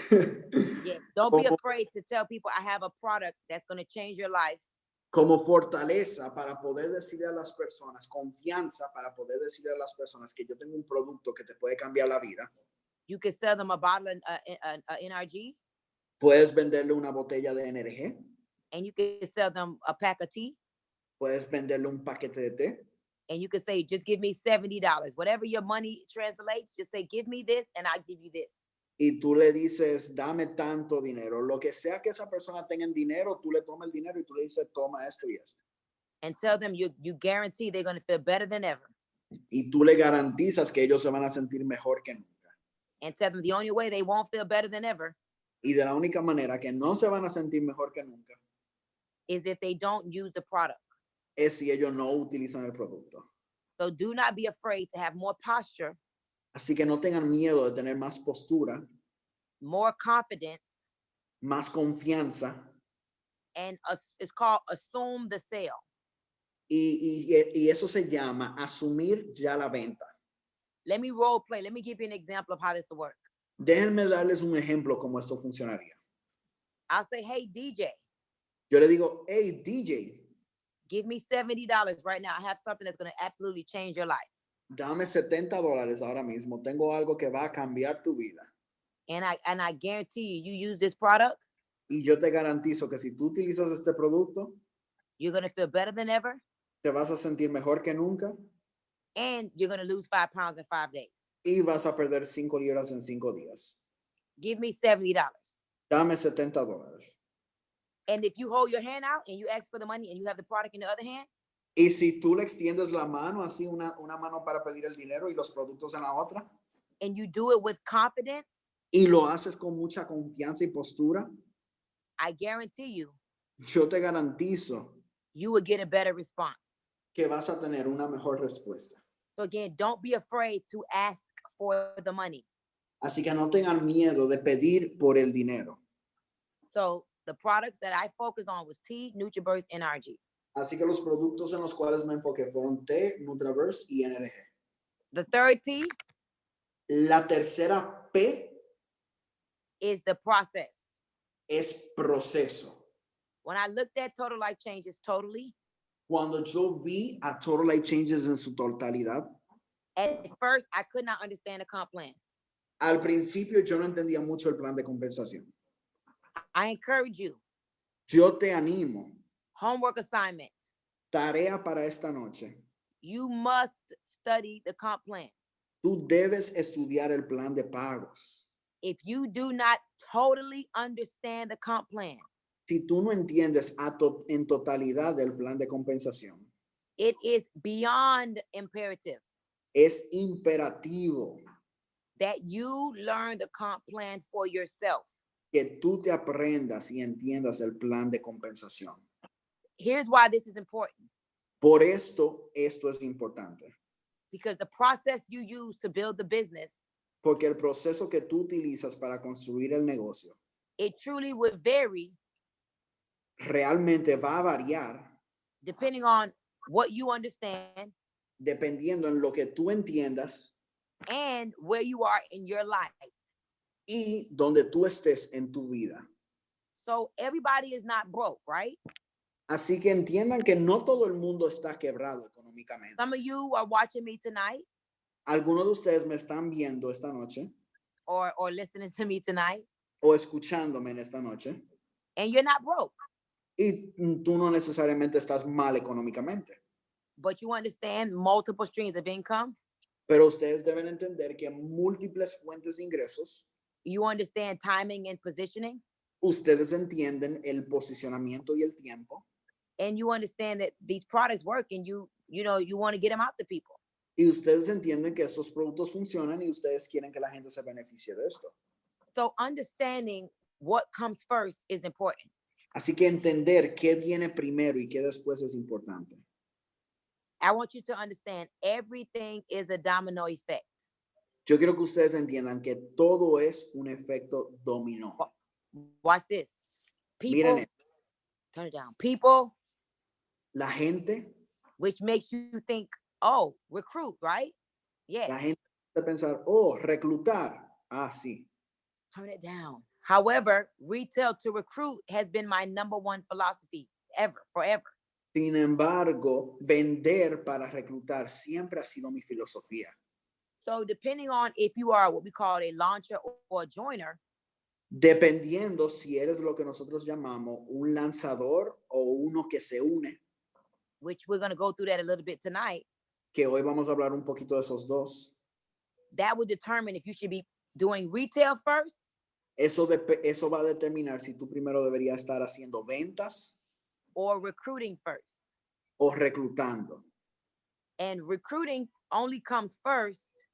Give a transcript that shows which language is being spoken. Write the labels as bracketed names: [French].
[English] Yes, don't be afraid to tell people I have a product that's going to change your life. [Spanish] Como fortaleza para poder decirle a las personas, confianza para poder decirle a las personas que yo tengo un producto que te puede cambiar la vida. [English] You can sell them a bottle of NRG. [Spanish] Puedes venderle una botella de NRG. [English] And you can sell them a pack of tea. [Spanish] Puedes venderle un paquete de té. [English] And you can say, just give me $70. Whatever your money translates, just say, give me this and I'll give you this. [Spanish] Y tú le dices, dame tanto dinero. Lo que sea que esa persona tenga en dinero, tú le tomas el dinero y tú le dices, toma esto y esto. [English] And tell them you guarantee they're going to feel better than ever. [Spanish] Y tú le garantizas que ellos se van a sentir mejor que nunca. [English] And tell them the only way they won't feel better than ever [Spanish] Y de la única manera que no se van a sentir mejor que nunca [English] is if they don't use the product. [Spanish] es si ellos no utilizan el producto. [English] So do not be afraid to have more posture, [Spanish] Así que no tengan miedo de tener más postura, [English] more confidence, [Spanish] más confianza [English] and it's called assume the sale. [Spanish] y eso se llama asumir ya la venta. [English] Let me role play. Let me give you an example of how this will work. [Spanish] Déjenme darles un ejemplo cómo esto funcionaría. [English] I'll say, hey, DJ, [Spanish] Yo le digo, hey, DJ, [English] give me $70 right now. I have something that's going to absolutely change your life. [Spanish] dame $70 ahora mismo. Tengo algo que va a cambiar tu vida. [English] And I guarantee you use this product, [Spanish] Y yo te garantizo que si tú utilizas este producto, [English] you're going to feel better than ever, [Spanish] te vas a sentir mejor que nunca [English] and you're going to lose 5 pounds in 5 days. [Spanish] y vas a perder 5 libras en 5 días. [English] Give me $70. [Spanish] Dame $70. [English] And if you hold your hand out and you ask for the money and you have the product in the other hand, [Spanish] Y si tú le extiendes la mano, así una mano para pedir el dinero y los productos en la otra, [English] and you do it with confidence, [Spanish] y lo haces con mucha confianza y postura, [English] I guarantee you, [Spanish] yo te garantizo [English] you will get a better response. [Spanish] que vas a tener una mejor respuesta. [English] So again, don't be afraid to ask for the money. [Spanish] Así que no tengan miedo de pedir por el dinero. [English] So the products that I focus on was T, NutriBurst, NRG. [Spanish] Así que los productos en los cuales me enfoqué fueron T, Nutraverse y NRG. [English] The third P [Spanish] La tercera P [English] is the process. [Spanish] es proceso. [English] When I looked at Total Life Changes totally, [Spanish] Cuando yo vi a Total Life Changes en su totalidad, [English] at first I could not understand the comp plan. [Spanish] al principio yo no entendía mucho el plan de compensación. [English] I encourage you, [Spanish] Yo te animo, [English] homework assignment, [Spanish] tarea para esta noche. [English] you must study the comp plan. [Spanish] Tú debes estudiar el plan de pagos. [English] If you do not totally understand the comp plan, [Spanish] Si tú no entiendes en totalidad el plan de compensación, [English] it is beyond imperative [Spanish] es imperativo [English] that you learn the comp plan for yourself. [Spanish] que tú te aprendas y entiendas el plan de compensación. [English] Here's why this is important. [Spanish] Por esto es importante. [English] Because the process you use to build the business, [Spanish] Porque el proceso que tú utilizas para construir el negocio [English] it truly would vary [Spanish] realmente va a variar [English] depending on what you understand [Spanish] dependiendo en lo que tú entiendas [English] and where you are in your life. [Spanish] y donde tú estés en tu vida. [English] So everybody is not broke, right? [Spanish] Así que entiendan que no todo el mundo está quebrado económicamente. [English] Some of you are watching me tonight [Spanish] Algunos de ustedes me están viendo esta noche [English] or listening to me tonight, [Spanish] o escuchándome en esta noche [English] and you're not broke, [Spanish] y tú no necesariamente estás mal económicamente. [English] but you understand multiple streams of income. [Spanish] Pero ustedes deben entender que múltiples fuentes de ingresos, [English] You understand timing and positioning, [Spanish] ustedes entienden el posicionamiento y el tiempo [English] and you understand that these products work, and you want to get them out to people. [Spanish] y ustedes entienden que estos productos funcionan y ustedes quieren que la gente se beneficie de esto. [English] So understanding what comes first is important. [Spanish] Así que entender qué viene primero y qué después es importante. [English] I want you to understand everything is a domino effect. [Spanish] Yo quiero que ustedes entiendan que todo es un efecto dominó. [English] Watch this. People, [Spanish] Miren, [English] turn it down. People, [Spanish] la gente [English] which makes you think, oh, recruit, right? Yeah. [Spanish] va a pensar, oh, reclutar. Ah, sí. [English] Turn it down. However, retail to recruit has been my #1 philosophy forever. [Spanish] Sin embargo, vender para reclutar siempre ha sido mi filosofía. [English] So depending on if you are what we call a launcher or a joiner, [Spanish] Dependiendo si eres lo que nosotros llamamos un lanzador o uno que se une, [English] which we're going to go through that a little bit tonight, [Spanish] que hoy vamos a hablar un poquito de esos dos. [English] that would determine if you should be doing retail first [Spanish] Eso va a determinar si tú primero deberías estar haciendo ventas [English] or recruiting first. [Spanish] o reclutando. [English] And recruiting only comes first